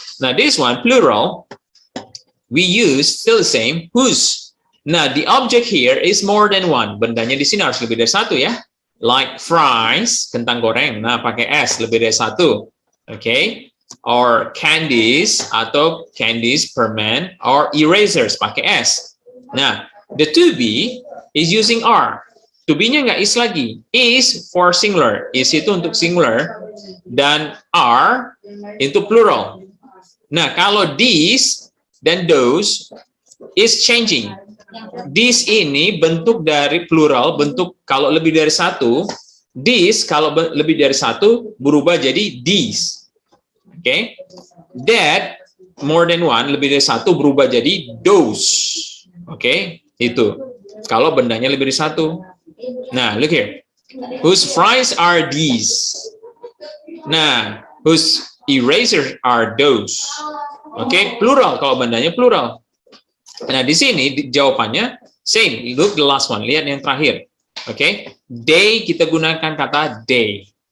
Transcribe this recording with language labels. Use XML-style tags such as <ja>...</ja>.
<en>Now this one, plural, we use still the same, whose. Now the object here is more than one.</en> <id>Bendanya di sini harus lebih dari satu ya.</id> <en>Like fries,</en> <id>kentang goreng. Nah pakai S, lebih dari satu.</id> <en>Okay. Or candies, atau candies, permen, or erasers, pakai S. Nah, the to be is using are.</en> <id>To be-nya nggak is lagi.</id> <en>Is for singular.</en> <id>Is itu untuk singular. Dan are itu plural. Nah, kalau these dan those</id> <en>is changing.</en> <id>This ini bentuk dari plural, bentuk kalau lebih dari satu. This kalau lebih dari satu berubah jadi these. Oke. Okay?</id> <en>That more than one,</en> <id>lebih dari satu berubah jadi those. Oke. Okay? Itu kalau bendanya lebih dari satu.</id> <en>Nah, look here. Whose fries are these? Nah, whose Erasers are those. Oke, plural kalau bandanya plural. Nah, di sini jawabannya same. Look the last one.</en> <id>Lihat yang terakhir. Oke, they kita gunakan kata they.</id>